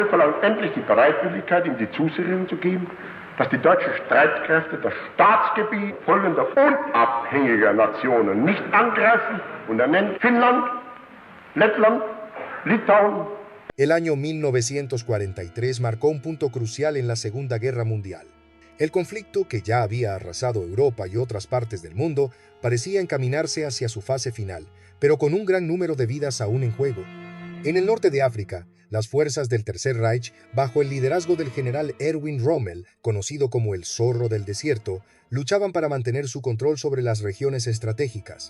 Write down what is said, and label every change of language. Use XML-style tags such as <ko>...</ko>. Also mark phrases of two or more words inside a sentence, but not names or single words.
<de>Wir verlangen endlich die Bereitwilligkeit, ihm die Zusicherung zu geben, dass die deutschen Streitkräfte das Staatsgebiet folgender unabhängiger Nationen nicht angreifen, und er nennt Finnland, Lettland, Litauen.</de> <es>El año 1943 marcó un punto crucial en la Segunda Guerra Mundial. El conflicto, que ya había arrasado Europa y otras partes del mundo, parecía encaminarse hacia su fase final, pero con un gran número de vidas aún en juego. En el norte de África, las fuerzas del Tercer Reich, bajo el liderazgo del general Erwin Rommel, conocido como el Zorro del Desierto, luchaban para mantener su control sobre las regiones estratégicas.</es>